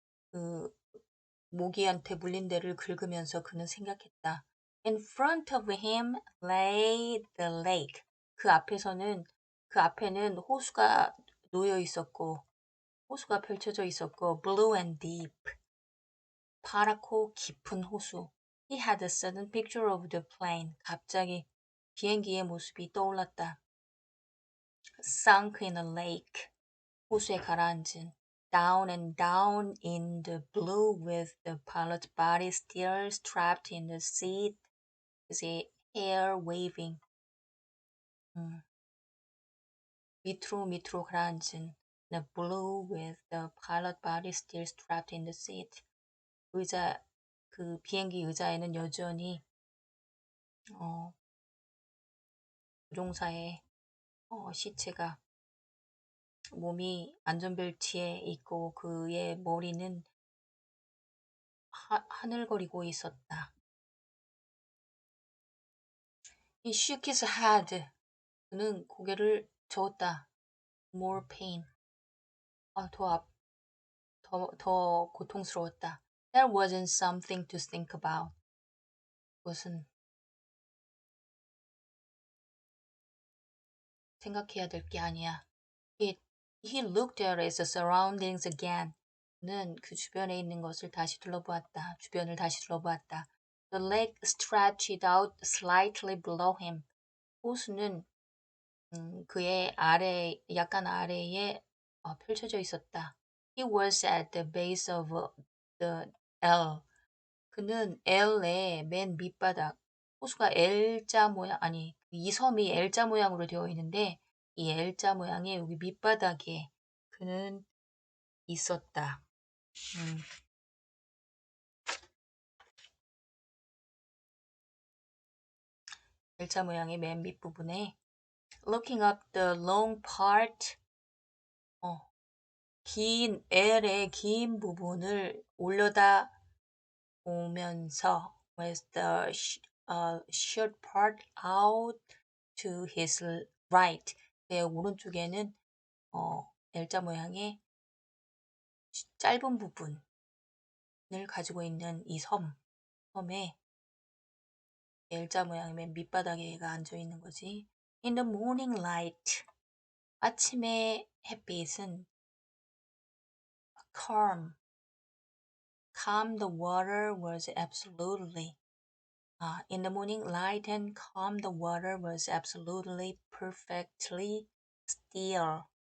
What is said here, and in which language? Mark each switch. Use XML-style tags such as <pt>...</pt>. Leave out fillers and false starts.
<ko>그 모기한테 물린 데를 긁으면서 그는 생각했다.</ko> <en>In front of him lay the lake.</en> <ko>그 앞에는 호수가 놓여 있었고, 호수가 펼쳐져 있었고,</ko> <en>blue and deep.</en> <ko>파랗고 깊은 호수.</ko> <en>He had a sudden picture of the plane.</en> <ko>갑자기 비행기의 모습이 떠올랐다.</ko> <en>Sunk in a lake.</en> <ko>호수에 가라앉은.</ko> <en>Down and down in the blue with the pilot's body still strapped in the seat, his hair waving.</en> <ko>밑으로 가라앉은.</ko> <en>The blue with the pilot body still strapped in the seat.</en> <ko>그 비행기 의자에는 여전히 조종사의 시체가 몸이 안전벨트에 있고 그의 머리는 하늘거리고 있었다.</ko> <en>He shook his head.</en> <ko>그는 고개를 저었다.</ko> <en>More pain.</en> <ko>더 고통스러웠다.</ko> <en>There wasn't something to think about.</en> <ko>그것은 생각해야 될 게 아니야.</ko> <en>He looked at his surroundings again.</en> <ko>그는 그 주변에 있는 것을 다시 둘러보았다. 주변을 다시 둘러보았다.</ko> <en>The lake stretched out slightly below him.</en> <ko>호수는 그의 약간 아래에 펼쳐져 있었다.</ko> <en>He was at the base of the L.</en> <ko>그는 L의 맨 밑바닥, 호수가 L자 모양, 아니, 이 섬이 L자 모양으로 되어 있는데, 이 L자 모양의 여기 밑바닥에 그는 있었다. L자 모양의 맨 밑부분에</ko> <en>looking up the long part,</en> <ko>긴 L의 긴 부분을 올려다 보면서</ko> <en>with the short part out to his right.</en> <ko>내 오른쪽에는 L자 모양의 짧은 부분을 가지고 있는 이 섬에 L자 모양의 맨 밑바닥에 얘가 앉아 있는 거지.</ko> <en>In the morning light.</en> <ko>아침의 햇빛은</ko> <en>calm. Calm the water was absolutely. In the morning light and calm the water was absolutely perfectly still.</en>